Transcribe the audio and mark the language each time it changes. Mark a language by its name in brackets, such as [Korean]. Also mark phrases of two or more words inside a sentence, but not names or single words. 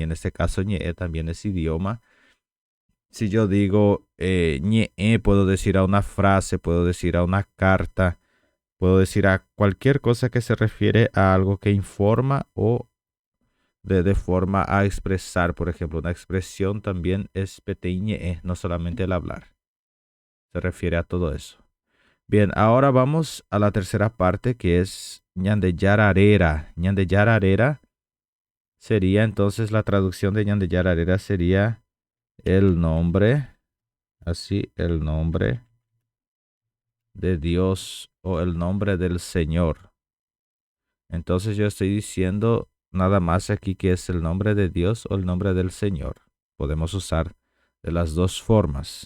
[Spanish] En este caso ñe también es idioma. Si yo digo ñe, puedo decir a una frase, puedo decir a una carta, puedo decir a cualquier cosa que se refiere a algo que informa o de forma a expresar. Por ejemplo, una expresión también es peteiñe, no solamente el hablar. Se refiere a todo eso. Bien, ahora vamos a la tercera parte, que es [Guarani] ñande yararera. Ñande yararera [Spanish] sería entonces, la traducción de [Guarani] ñande yararera [Spanish] sería el nombre, así, el nombre de Dios o el nombre del Señor. Entonces yo estoy diciendo nada más aquí que es el nombre de Dios o el nombre del Señor. Podemos usar de las dos formas.